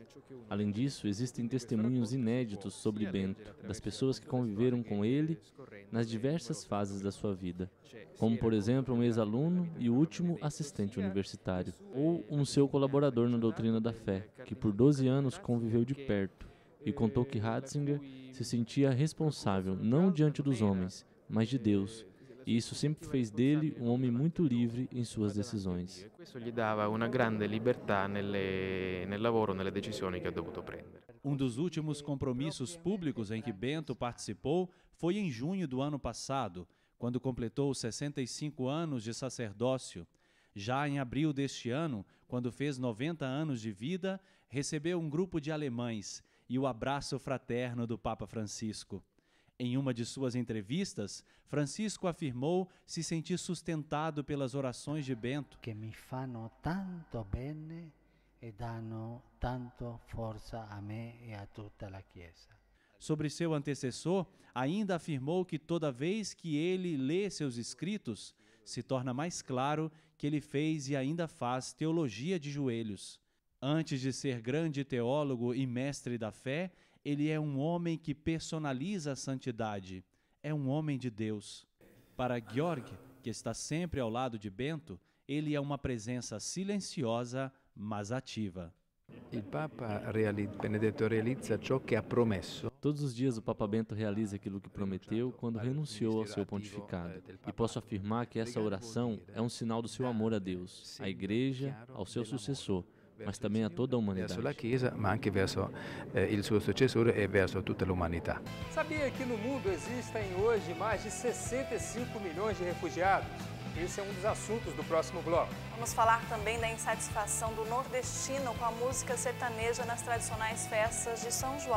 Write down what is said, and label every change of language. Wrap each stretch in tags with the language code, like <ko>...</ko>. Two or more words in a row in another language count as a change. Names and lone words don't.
<pt>Além disso, existem testemunhos inéditos sobre Bento, das pessoas que conviveram com ele nas diversas fases da sua vida, como, por exemplo, um ex-aluno e o último assistente universitário, ou um seu colaborador na doutrina da fé, que por 12 anos conviveu de perto e contou que Ratzinger se sentia responsável não diante dos homens, mas de Deus. E isso sempre fez dele um homem muito livre em suas decisões. Isso lhe dava uma grande liberdade no</pt> <it>lavoro, nelle decisioni che ha dovuto prendere.</it> <pt>Um dos últimos compromissos públicos em que Bento participou foi em junho do ano passado, quando completou 65 anos de sacerdócio. Já em abril deste ano, quando fez 90 anos de vida, recebeu um grupo de alemães e o abraço fraterno do Papa Francisco. Em uma de suas entrevistas, Francisco afirmou se sentir sustentado pelas orações de Bento,</pt> <it>que me fanno tanto bene e danno tanto forza a me e a tutta la Chiesa.</it> <pt>Sobre seu antecessor, ainda afirmou que toda vez que ele lê seus escritos, se torna mais claro que ele fez e ainda faz teologia de joelhos. Antes de ser grande teólogo e mestre da fé, ele é um homem que personaliza a santidade. É um homem de Deus. Para Georg, que está sempre ao lado de Bento, ele é uma presença silenciosa, mas ativa.</pt> <it>Il Papa Benedetto realizza ciò che ha promesso.</it> <pt>Todos os dias o Papa Bento realiza aquilo que prometeu quando renunciou ao seu pontificado. E posso afirmar que essa oração é um sinal do seu amor a Deus, à Igreja, ao seu sucessor, mas também a toda a humanidade.</pt> <it>Verso la Chiesa, ma anche verso il suo successore e verso tutta l'umanità.</it> <pt>Sabia que no mundo existem hoje mais de 65 milhões de refugiados? Esse é um dos assuntos do próximo bloco. Vamos falar também da insatisfação do nordestino com a música sertaneja nas tradicionais festas de São João.</pt>